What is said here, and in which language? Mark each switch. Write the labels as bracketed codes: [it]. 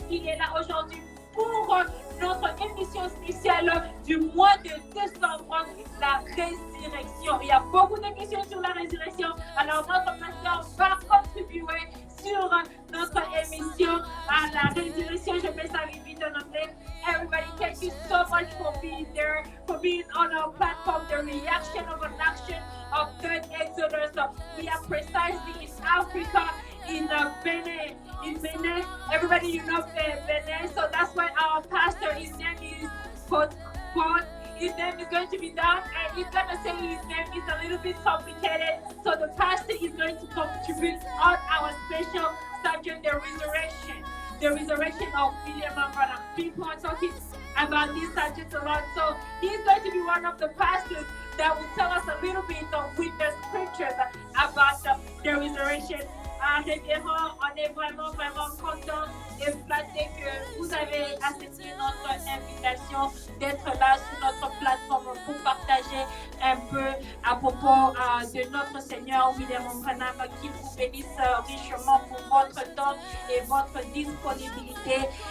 [fr] Il est là aujourd'hui pour notre émission spéciale du mois de décembre, la résurrection. Il y a beaucoup de questions sur la résurrection. Alors, notre pasteur va contribuer sur notre émission à la résurrection. Je mets ça vite en anglais. [en] Everybody, thank you so much for being there, for being on our platform, the reaction of an action of third Exodus. We are precisely in Africa, in Benin. In Benin, everybody, you know Benin, so that's why our pastor, his name is Pod. His name is going to be down, and he's going to say his name is a little bit complicated. So the pastor is going to contribute on our special subject, the resurrection of William Branham. People are talking about this subject a lot, so he's going to be one of the pastors that will tell us a little bit with the scriptures about the resurrection. [fr] Révérend, on est vraiment content et flatté que vous avez accepté notre invitation d'être là sur notre plateforme pour partager un peu à propos de notre Seigneur William Branham, qui vous bénisse richement pour votre temps et votre disponibilité.